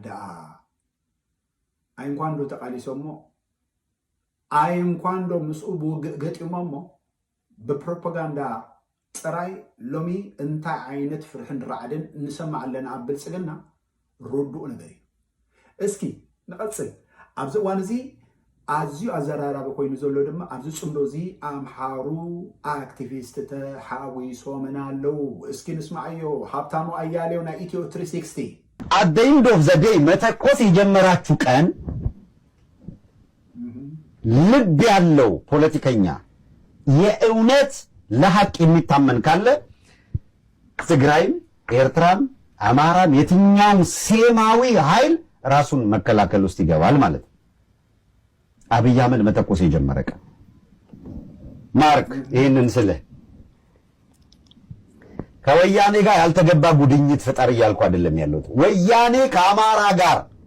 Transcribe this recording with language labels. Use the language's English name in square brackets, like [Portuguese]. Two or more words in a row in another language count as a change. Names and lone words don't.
[Tigrinya] ዳ አይ እንኳን ዶ ተቃሊሶሞ አይ እንኳን ዶ ምስኡ ገጢሞሞ በፕሮፓጋንዳ ጥራይ ሎሚ እንታይ ዓይነት ፍርሕን ራዕድን እንሰማዕ ኣለና ኣብ ብልጽግና ርዱእ ነገር እዩ እስኪ ንቐጽል ኣብዚ እዋን እዚ ኣዝዩ ኣዘራራቢ ኮይኑ ዘሎ ድማ ኣብዚ ጽምዶ እዚ ኣምሓሩ ኣክቲቪስት ተሓዊሶምና ኣለው እስኪ ንስማዕዮ ሃብታሙ ኣያሌው ናይ ኢትዮ 360 [English] at the end of the day [Amharic] መተኮስ የጀመራችሁ ቀን ልብ ያለው ፖለቲከኛ የእውነት ለሐቅ የሚታመን ካለ ትግራይም ኤርትራም አማራም የትኛውም ሴማዊ ኃይል ራሱን መከላከል ውስጥ ይገባል ማለት ነው። አብይ አህመድ መተኮስ የጀመረ ቀን ማርክ ይሄንን ስለ ከወያኔ ጋር ያልተገባ ጉድኝት ፍጠር እያልኩ አይደለም ያለሁት። ወያኔ ከአማራ ጋር